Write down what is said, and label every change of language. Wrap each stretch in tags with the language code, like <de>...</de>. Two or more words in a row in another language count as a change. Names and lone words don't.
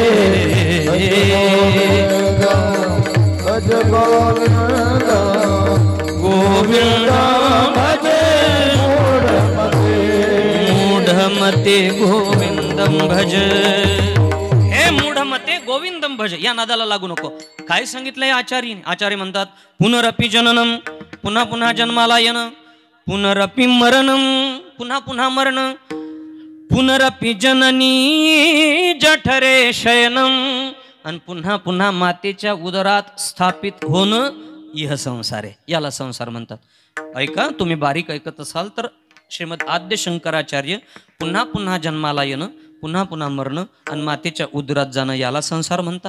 <sa>भज गोविंद गोविंद भज मूढमते, गोविंदं भज. हे मूढमते गोविंदम भज,</sa> <mr>या नादाला लागू नको. काय सांगितलंय आचार्य? आचार्य म्हणतात</mr> <sa>पुनरपि जननम,</sa> <mr>पुन्हा पुन्हा जन्माला येणं,</mr> <sa>पुनरपि मरणम,</sa> <mr>पुन्हा पुन्हा मरण,</mr> <sa>पुनरपि जननी जठरे शयनम,</sa> <mr>आणि पुन्हा पुन्हा मातेच्या उदरात स्थापित होणं, इह संसार आहे, याला संसार म्हणतात. ऐका, तुम्ही बारीक ऐकत असाल तर श्रीमद आद्य शंकराचार्य पुन्हा पुन्हा जन्माला येणं, पुन्हा पुन्हा मरणं आणि मातेच्या उदरात जाणं याला संसार म्हणतात.</mr>